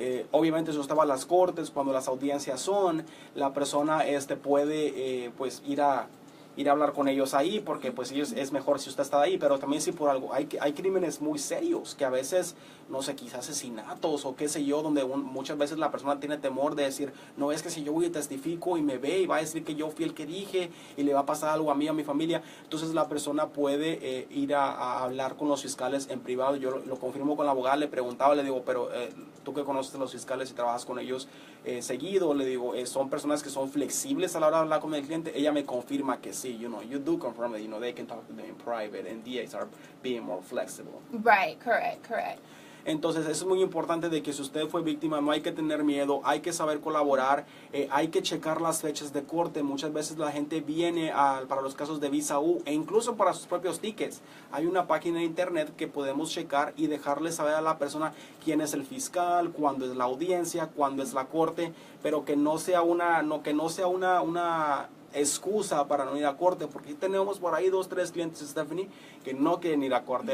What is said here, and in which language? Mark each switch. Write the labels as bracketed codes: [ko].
[es] Obviamente si usted va a las cortes, cuando las audiencias son, la persona puede pues ir a hablar con ellos ahí, porque pues es mejor si usted está ahí, pero también si por algo, hay crímenes muy serios, que a veces, no sé, quizás asesinatos o qué sé yo, donde muchas veces la persona tiene temor de decir, no, es que si yo voy y testifico y me ve y va a decir que yo fui el que dije y le va a pasar algo a mí, a mi familia, entonces la persona puede ir a hablar con los fiscales en privado. Yo lo confirmo con la abogada, le preguntaba, le digo, pero tú que conoces a los fiscales y trabajas con ellos seguido, le digo, son personas que son flexibles a la hora de hablar con el cliente. Ella me confirma que sí. [en] You know, you do confirm that, you know, they can talk to them in private and DAs are being more flexible. Right, correct. [es] Entonces, eso es muy importante de que si usted fue víctima, no hay que tener miedo, hay que saber colaborar, hay que checar las fechas de corte. Muchas veces la gente viene para los casos de visa U e incluso para sus propios tickets. Hay una página de internet que podemos checar y dejarle saber a la persona quién es el fiscal, cuándo es la audiencia, cuándo es la corte, pero que no sea una excusa para no ir a corte, porque tenemos por ahí 2-3 clientes, Stephanie, que no quieren ir a corte.